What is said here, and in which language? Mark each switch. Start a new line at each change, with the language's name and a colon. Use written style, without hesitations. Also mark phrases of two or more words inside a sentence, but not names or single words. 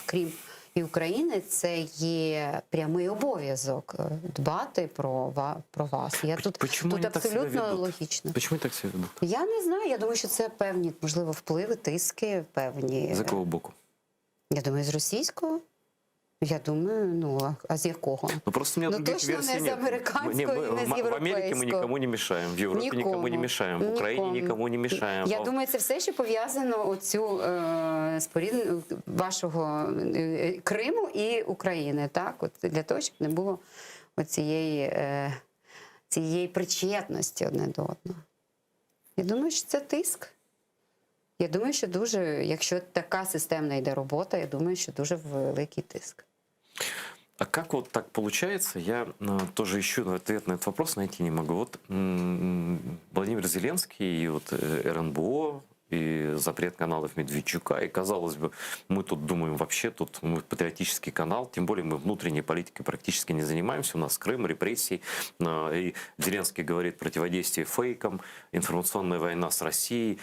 Ukrainian: Крім і України, це є прямий обов'язок дбати про вас. Тут абсолютно логічно. Чому так себе ведуть? Я не знаю, я думаю, що це певні, можливо, впливи, тиски певні. З якого боку? Я думаю, з російського. Я думаю, а з якого?
Russian: Просто у меня других точно версий не
Ukrainian: з
Russian: нет.
Ukrainian: американського і не з європейського.
Russian: В Америке мы никому не мешаем, в Европе никому не мешаем, в Украине никому не мешаем.
Ukrainian: Я думаю, це все, що пов'язано вашого Криму і України, так? От для того, щоб не було цієї причетності одне до одного. Я думаю, що це тиск. Я думаю, що якщо така системна йде робота, я думаю, що дуже великий тиск.
Russian: А как вот так получается? Я тоже ищу ответ на этот вопрос, найти не могу. Вот Владимир Зеленский и вот РНБО, и запрет каналов Медведчука, и, казалось бы, мы тут думаем, вообще тут мы патриотический канал, тем более мы внутренней политикой практически не занимаемся, у нас Крым, репрессии, и Зеленский говорит противодействие фейкам, информационная война с Россией.